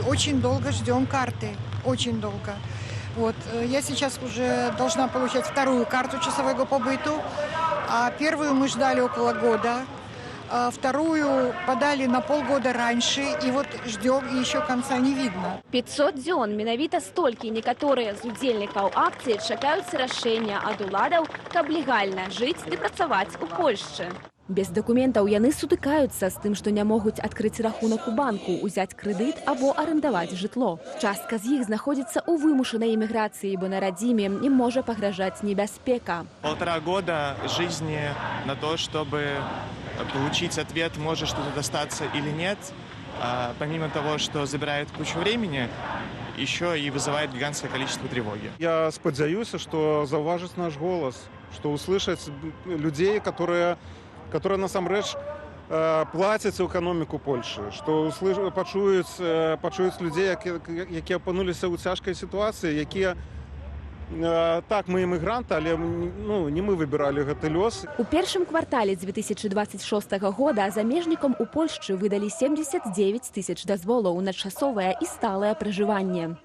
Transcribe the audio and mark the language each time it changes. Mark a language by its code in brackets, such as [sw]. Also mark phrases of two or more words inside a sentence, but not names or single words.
[ru] Очень долго ждем карты, очень долго. Вот. Я сейчас уже должна получать вторую карту часового побыту, а первую мы ждали около года. Вторую подали на полгода раньше, и вот ждем, и еще конца не видно. [be] 500 дзён, менавіта столькі некаторыя з удзельнікаў акцыі чакаюць рашэння ад уладаў, каб легальна жыць ды працаваць у Польшчы. Без дакументаў яны сутыкаюцца з тым, што не могуць адкрыць рахунак у банку, узяць крэдыт або арендаваць жытло. Частка з іх знаходзіцца ў вымушанай эміграцыі, бо на радзіме ім можа пагражаць небяспека. [ru] 1,5 года жизни на то, чтобы получить ответ, может что-то достаться или нет, помимо того, что забирает кучу времени, еще и вызывает гигантское количество тревоги. [be] Я спадзяюся, что заўважыць наш голос, что [ru] услышаць людей, которые [be] насамрэч плацяць у эканоміку Польши, что пачуюць людей, якія апынуліся ў цяжкай сітуацыі, якія так, мы эмігранты, але не мы выбіралі гэты лёс. У першым квартале 2026 года замежнікам у Польшчы выдалі 79 тысяч дазволаў на часовае і сталае пражыванне.